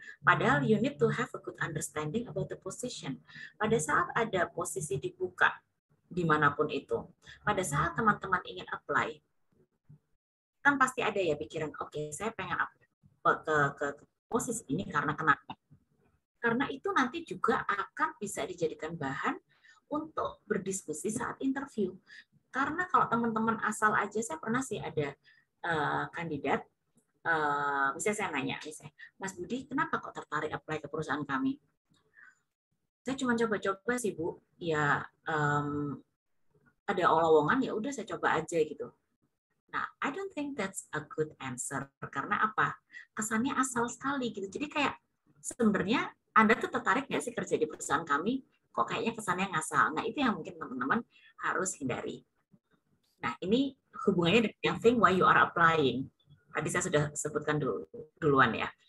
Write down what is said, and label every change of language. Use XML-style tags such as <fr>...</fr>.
<id>Padahal</id> <en>you need to have a good understanding about the position.</en> <id>Pada saat ada posisi dibuka, dimanapun itu, pada saat teman-teman ingin apply, kan pasti ada ya pikiran, oke, saya pengen ke posisi ini karena kenapa? Karena itu nanti juga akan bisa dijadikan bahan untuk berdiskusi saat interview. Karena kalau teman-teman asal aja, saya pernah sih ada kandidat, misalnya saya nanya, misalnya, Mas Budi, kenapa kok tertarik apply ke perusahaan kami? Saya cuma coba-coba sih Bu, ya ada lowongan ya udah saya coba aja gitu.</id> <en>Nah, I don't think that's a good answer.</en> <id>Karena apa? Kesannya asal sekali gitu. Jadi kayak sebenarnya Anda tuh tertarik nggak sih kerja di perusahaan kami? Kok kayaknya kesannya ngasal. Nah, itu yang mungkin teman-teman harus hindari. Nah, ini hubungannya dengan</id> <en>thing why you are applying.</en> <id>Tadi saya sudah sebutkan duluan ya.</id>